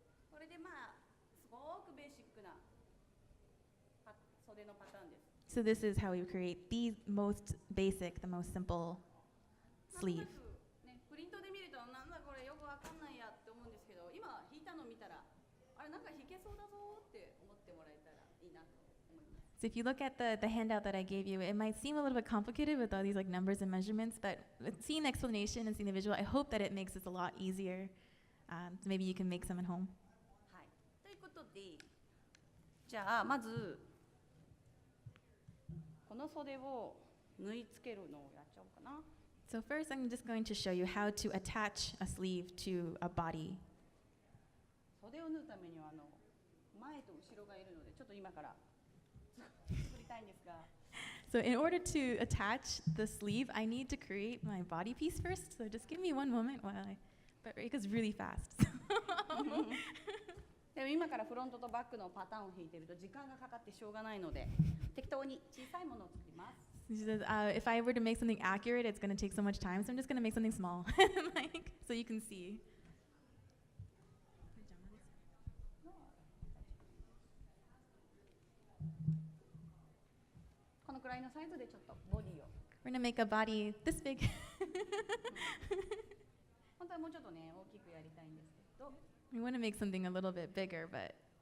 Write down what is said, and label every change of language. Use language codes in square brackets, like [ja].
[ja] これでまあすごくベーシックな袖のパターンです。 [en] So this is how we create the most basic, the most simple [ja] なんとな [en] sleeve. [ja] くね、プリントで見るとなんだこれよくわかんないやって思うんですけど、今引いたの見たらあれなんか引けそうだぞって思ってもらえたらいいなと思います。 [en] So if you look at the handout that I gave you, it might seem a little bit complicated with all these like numbers and measurements, but with seeing the explanation and seeing the visual, I hope that it makes this a lot easier. So maybe you can make some at home. [ja] はい。ということで、じゃあまずこの袖を縫い付けるのをやっちゃおうかな。 [en] So first, I'm just going to show you how to attach a sleeve to a body. [ja] 袖を縫うためには前と後ろがいるのでちょっと今から作りたいんですが。 [en] So in order to attach the sleeve, I need to create my body piece first. So just give me one moment while but Reika's really fast. [ja] でも今からフロントとバックのパターンを引いてると時間がかかってしょうがないので適当に小さいものを作ります。 [en] She says, if I were to make something accurate, it's going to take so much time, so I'm just going to make something small, like, so you can see. [ja] このくらいのサイズでちょっとボディを [en] We're going to make a body this big. [ja] 本当はもうちょっとね大きくやりたいんですけど [en] We want to make something a little bit bigger, but